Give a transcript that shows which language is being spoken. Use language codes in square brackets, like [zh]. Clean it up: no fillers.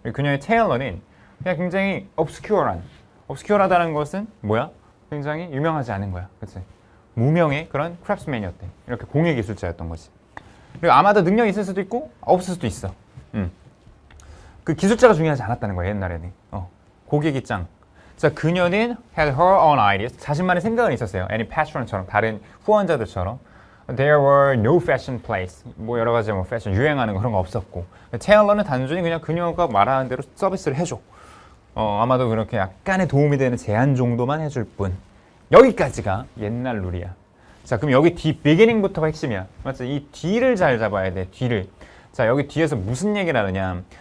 [ko] 그녀의 테일러는 그냥 굉장히 obscure하다는 것은 뭐야? 굉장히 유명하지 않은 거야. 그치? 무명의 그런 크래프트맨이었대. 이렇게 공예 기술자였던 거지. 그리고 아마도 능력이 있을 수도 있고 없을 수도 있어. 그 기술자가 중요하지 않았다는 거야, 옛날에는. 고객이 짱. 자, 그녀는 [en] had her own ideas. [ko] 자신만의 생각은 있었어요. [en] any patron [ko] 처럼, 다른 후원자들처럼. [en] There were no fashion plates. [ko] 뭐 여러 가지 뭐 패션 유행하는 거 그런 거 없었고. 테일러는 단순히 그냥 그녀가 말하는 대로 서비스를 해줘. 아마도 그렇게 약간의 도움이 되는 제안 정도만 해줄 뿐. 여기까지가 옛날 룰이야. 자, 그럼 여기 뒤 beginning부터가 핵심이야. 맞지? 이 뒤를 잘 잡아야 돼. 뒤를. 자, 여기 뒤에서 무슨 얘기를 하느냐?